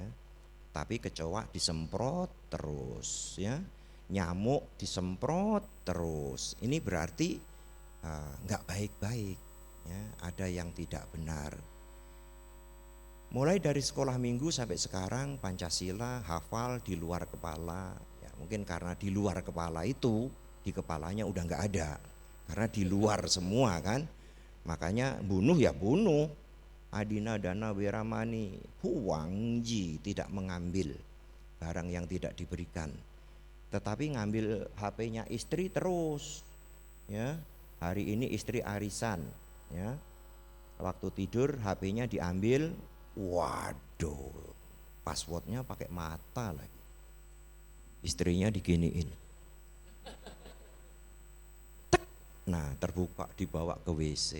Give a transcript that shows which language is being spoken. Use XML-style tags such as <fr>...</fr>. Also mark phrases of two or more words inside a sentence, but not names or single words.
<id>Tapi kecoa disemprot terus ya, nyamuk disemprot terus, ini berarti nggak baik-baik ya, ada yang tidak benar. Mulai dari sekolah minggu sampai sekarang Pancasila hafal di luar kepala ya. Mungkin karena di luar kepala itu, di kepalanya udah nggak ada, karena di luar semua kan. Makanya bunuh ya bunuh,</id> <pi>adina dana weramani, huangji,</pi> <id>tidak mengambil barang yang tidak diberikan. Tetapi ngambil HP-nya istri terus ya. Hari ini istri arisan ya, waktu tidur HP-nya diambil, waduh, passwordnya pakai mata lagi, istrinya diginiin, tek, nah terbuka, dibawa ke WC.</id>